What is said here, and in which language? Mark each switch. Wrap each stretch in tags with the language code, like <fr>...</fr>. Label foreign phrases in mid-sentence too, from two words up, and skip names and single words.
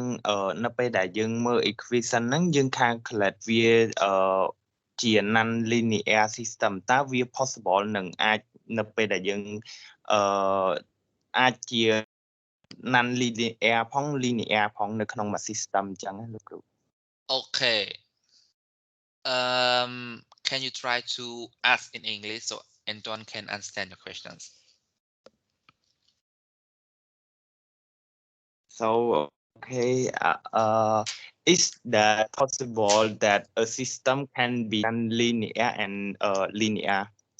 <km>នៅពេលដែលយើងមើល equation ហ្នឹងយើង calculate វាជា</km> <en>non-linear system</en> <km>តើវា possible នឹងអាចនៅពេលដែលយើងអាចជា non-linear ផង linear ផងនៅក្នុងមួយ system អញ្ចឹងណាលោកគ្រូ</km> <en>Okay. can you try to ask in English so Anton can understand your questions? So, okay, is that possible that a system can be non-linear and linear?</en>